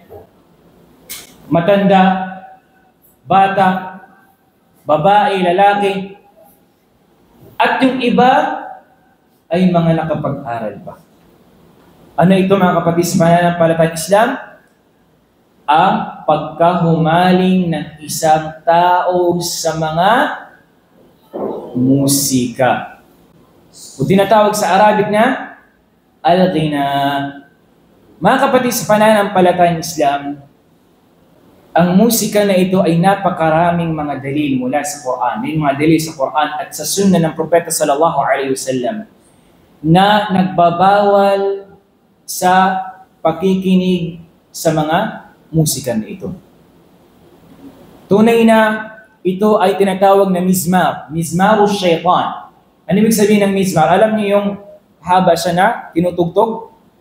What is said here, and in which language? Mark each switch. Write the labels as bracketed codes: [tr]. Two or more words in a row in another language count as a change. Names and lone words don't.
[tl] Matanda, bata, babae, lalaki, at yung iba ay mga nakapag-aral pa. Ano ito, mga kapatid, sa pananampalatayang Islam? Ang pagkahumaling ng isang tao sa mga musika. O tinatawag sa Arabic na al-ghina. Mga kapatid, sa pananampalatayang Islam, ang musika na ito ay napakaraming mga dalil mula sa Quran. May mga dalil sa Quran at sa sunnah ng Propeta [ar] صلى الله عليه وسلم [tl] na nagbabawal sa pakikinig sa mga musika na ito. Tunay na ito ay tinatawag na mizmar, [ar] مزمار الشيطان. [tl] Ano ibig sabihin ng mizmar? Alam niyo yung haba siya na tinutugtog?